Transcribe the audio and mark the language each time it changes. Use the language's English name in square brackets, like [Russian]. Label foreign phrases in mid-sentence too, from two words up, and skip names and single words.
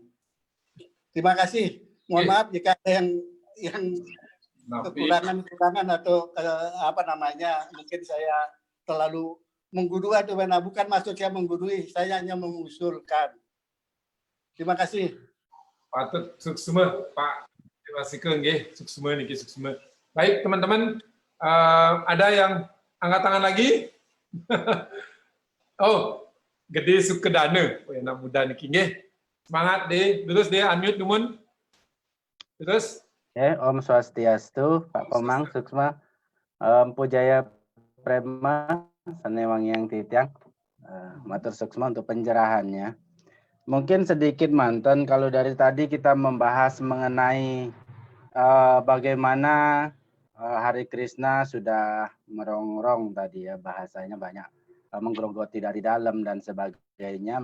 [Indonesian] Terima kasih. Mohon maaf jika ada yang kekurangan atau mungkin saya terlalu menggurui atau bukan maksud saya menggurui, saya hanya mengusulkan. Terima kasih. [Balinese] Patut suksma Pak Warsike nggih, suksma niki suksma. [Indonesian] Baik teman-teman, ada yang angkat tangan lagi? Oh, Gede Sukedana, anak muda niki nggih. Semangat deh, terus deh unmute numun. Terus. [Balinese] Om Swastiastu, [Indonesian] Pak Komang, Suksma, Empu Jaya Prema, Sanewangi yang Titiang, [Balinese] Matur Suksma [Indonesian] untuk pencerahannya. Mungkin sedikit mantan kalau dari tadi kita membahas mengenai bagaimana Hari Krishna sudah merongrong tadi ya, bahasanya banyak menggerogoti dari dalam dan sebagainya.